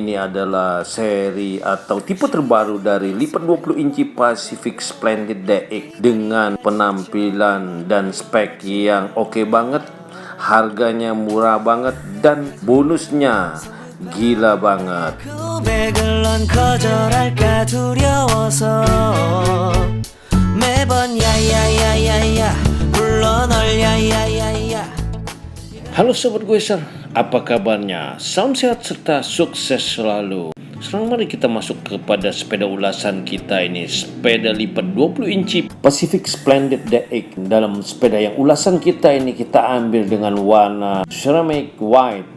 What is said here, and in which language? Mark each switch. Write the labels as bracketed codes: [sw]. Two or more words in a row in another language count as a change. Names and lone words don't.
[id] Ini adalah seri atau tipe terbaru dari lipat 20 inci Pacific Splendid DX dengan penampilan dan spek yang oke banget, harganya murah banget, dan bonusnya gila banget. [ko] 고백을 넌 거절할까 두려워서 매번 야야야야야 불러 널 야야야야. [id] Halo Sobat Guesel, apa kabarnya? Salam sehat serta sukses selalu. Sekarang mari kita masuk kepada sepeda ulasan kita ini. Sepeda lipat 20 inci Pacific Splendid DX. Dalam sepeda yang ulasan kita ini kita ambil dengan warna [en] ceramic white.